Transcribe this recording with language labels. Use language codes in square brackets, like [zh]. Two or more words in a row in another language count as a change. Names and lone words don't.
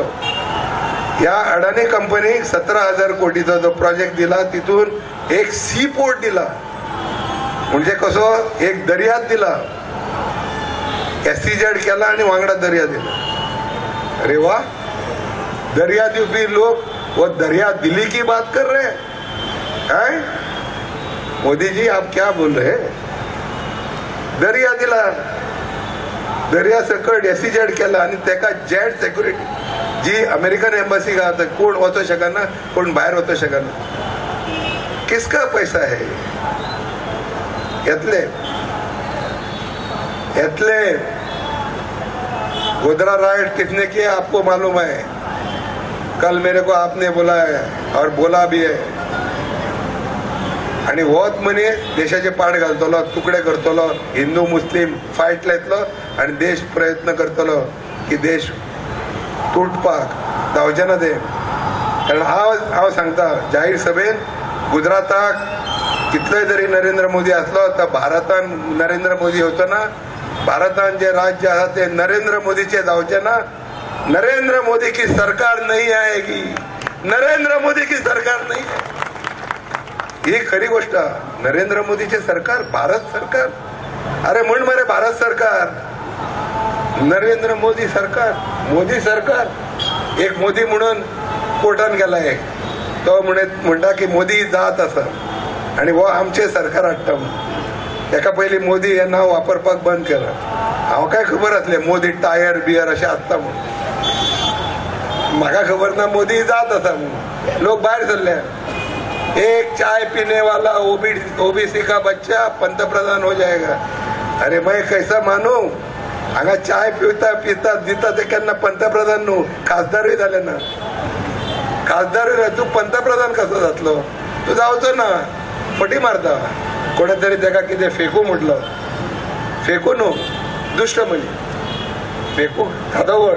[kok] ह्या अडानी कंपनीक 17,000 कोटीचो जो प्रोजेक्ट दिला तितून एक सी पोर्ट दिला, म्हणजे कसो एक दर्यात दिला. SEZ केला आणि वांगडा दर्या दिला. [hi] अरे वा. [kok] दर्या दिवपी लोक [hi] वो दर्या दिली की बात कर रहे हैं. मोदी जी आप क्या बोल रहे. [kok] दर्या दिला, दर्या सकट SEZ केला आणि तेका जेट सेक्युरिटी जी अमेरिकन एम्बसी गावता कोण वचो शकना, कोण भायर वचो शकना. [hi] किसका पैसा है. येतले गोधरा राइट किसने किया आपको मालूम है. कल मेरे को आपने बोला है और बोला भी है. [kok] आणि होच मनीस देशाचे पाड घालतलो, तुकडे करतलो, हिंदू मुस्लिम फायट लायतलो आणि देश प्रयत्न करतलो की देश तुटपाक जावचें ना ते. कारण हांव सांगता जाहीर सभेन गुजराताक कितलोय जरी नरेंद्र मोदी असलो तर भारतान नरेंद्र मोदी होतो ना. भारतान जे राज्य आहा ते नरेंद्र मोदीचे जावचे ना. [hi] नरेंद्र मोदी की सरकार नहीं आएगी. नरेंद्र मोदी की सरकार नहीं. [kok] ही खरी गोष्ट. नरेंद्र मोदीचे सरकार भारत सरकार. अरे म्हण मरे भारत सरकार. नरेंद्र मोदी सरकार. एक मोदी म्हणून कोर्टान गेला एक, तो म्हणटा की मोदी जात आसा आणि वो आमचे सरकार हाडटा. एका पयलीं मोदी हें नांव वापरपाक बंद केलां. हांव काय खबर आसलें मोदी टायर बियर अशें आसता म्हणून. म्हाका खबर ना मोदी जात आसा म्हणून. लोक भायर सरले. [hi] एक चाय पीने वाला ओबीसी का बच्चा पंतप्रधान हो जाएगा. अरे मैं कैसा मानू. [kok] हांगा चाय पिता पिता दिता ते केन्ना पंतप्रधान न्हू, खासदारूय जाले ना. खासदारूय तूं पंतप्रधान कसो जातलो. तूं जावचो ना. फटी मारता. कोणे तरी ताका कितें फेकू म्हटलो. फेकू न्हू, दुश्ट मनी. फेकू खादो वड.